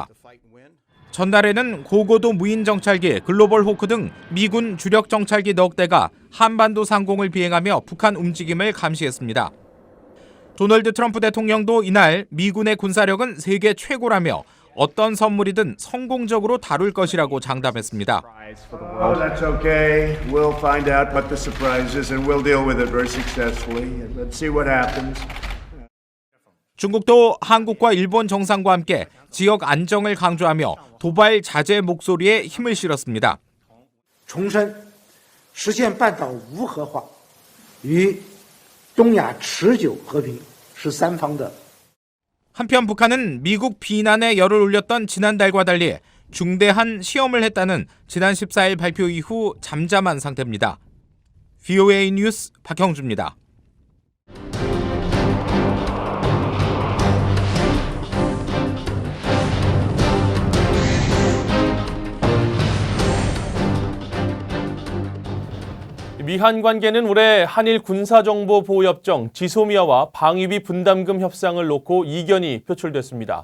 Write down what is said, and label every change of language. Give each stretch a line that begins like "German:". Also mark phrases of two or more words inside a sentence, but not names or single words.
Korean: 전날에는 고고도 무인 정찰기 글로벌 호크 등 미군 주력 정찰기 넉 대가 한반도 상공을 비행하며 북한 움직임을 감시했습니다. 도널드 트럼프 대통령도 이날 미군의 군사력은 세계 최고라며 어떤 선물이든 성공적으로 다룰 것이라고 장담했습니다.
English: That's okay. We'll find out what the surprise is and we'll deal with it very successfully. Let's see what happens.
Korean: 중국도 한국과 일본 정상과 함께 지역 안정을 강조하며 도발 자제 목소리에 힘을 실었습니다.
Chinese: 重申实现半岛无核化与东亚持久和平是三方的
Korean: 한편 북한은 미국 비난의 열을 올렸던 지난달과 달리 중대한 시험을 했다는 지난 14일 발표 이후 잠잠한 상태입니다. BOA 뉴스 박형주입니다. 미한 관계는 올해 한일 군사정보보호협정 지소미아와 방위비 분담금 협상을 놓고 이견이 표출됐습니다.